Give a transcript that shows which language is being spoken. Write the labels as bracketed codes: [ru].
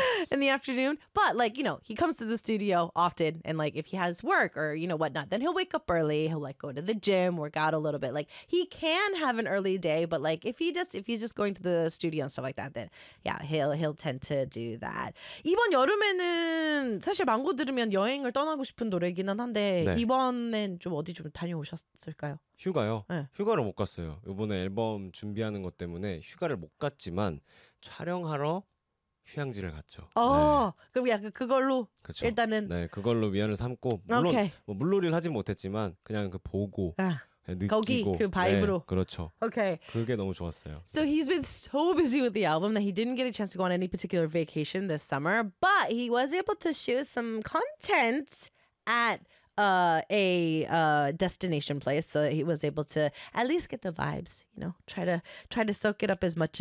[en] in the afternoon, but like, you know, he comes to the studio often, and like if he has work or, you know, whatnot, then he'll wake up early, he'll like go to the gym, work out a little bit. Like he can have an early day, but like if he's just going to the studio and stuff like that, then yeah, he'll tend to do that. [ko] 이번 여름에는 사실 망고 들으면 여행을 떠나고 싶은 노래이기는 한데 네. 이번엔 좀 어디 좀 다녀오셨을까요? 휴가요? 네. 휴가를 못 갔어요. 이번에 앨범 준비하는 것 때문에 휴가를 못 갔지만 촬영하러 휴양지를 갔죠. 네. 그럼 약간 그걸로 그쵸. 일단은 네 그걸로 위안을 삼고 물론 오케이. 뭐 물놀이를 하진 못했지만 그냥 그 보고 느끼고 거기 그 바이브로 네, 그렇죠. 오케이. 그게 너무 좋았어요. [en] So he's been so busy with the album that he didn't get a chance to go on any particular vacation this summer, but he was able to shoot some content at destination place, so he was able to at least get the vibes, you know, try to soak it up as much as